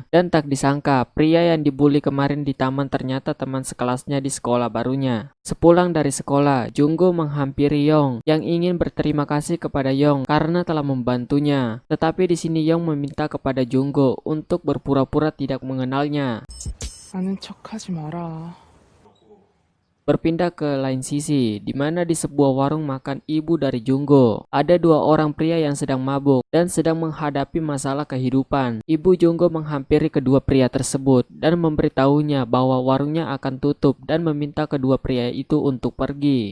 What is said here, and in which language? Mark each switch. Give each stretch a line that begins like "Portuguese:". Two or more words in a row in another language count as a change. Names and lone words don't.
Indonesian: Dan tak disangka, pria yang dibully kemarin di taman ternyata teman sekelasnya di sekolah barunya. Sepulang dari sekolah, Junggo menghampiri Yong yang ingin berterima kasih kepada Yong karena telah membantunya. Tetapi di sini Yong meminta kepada Junggo untuk berpura-pura tidak mengenalnya.
Korean: 아는 척하지 마라.
Indonesian: Berpindah ke lain sisi, di mana di sebuah warung makan ibu dari Junggo. Ada 2 orang pria yang sedang mabuk dan sedang menghadapi masalah kehidupan. Ibu Junggo menghampiri kedua pria tersebut dan memberitahunya bahwa warungnya akan tutup dan meminta kedua pria itu untuk pergi.